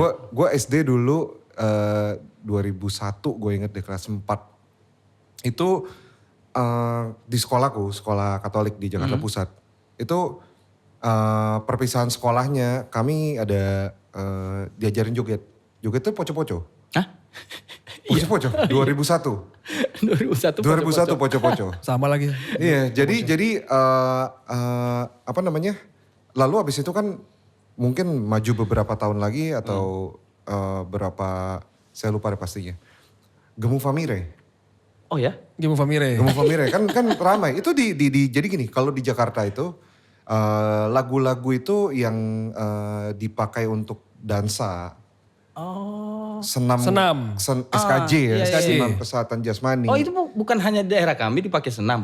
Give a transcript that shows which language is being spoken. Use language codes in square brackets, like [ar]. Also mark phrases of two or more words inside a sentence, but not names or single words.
[id] Gue SD dulu 2001 gue inget di kelas 4. Itu di sekolahku, sekolah Katolik di Jakarta Pusat. Itu perpisahan sekolahnya kami ada diajarin joget. Joget itu poco-poco. Hah? Poco-poco 2001. 2001 poco-poco. Sama lagi. Iya, jadi apa namanya? Lalu abis itu kan mungkin maju beberapa tahun lagi atau berapa, saya lupa deh pastinya. Gemu Famire. Oh ya? Gemu Famire. Gemu Famire kan ramai. Itu jadi gini, kalau di Jakarta itu lagu-lagu itu yang dipakai untuk dansa. Oh. Senam. SKJ ya, iya, iya. senam kesehatan jasmani. Oh itu bukan hanya daerah kami dipakai senam.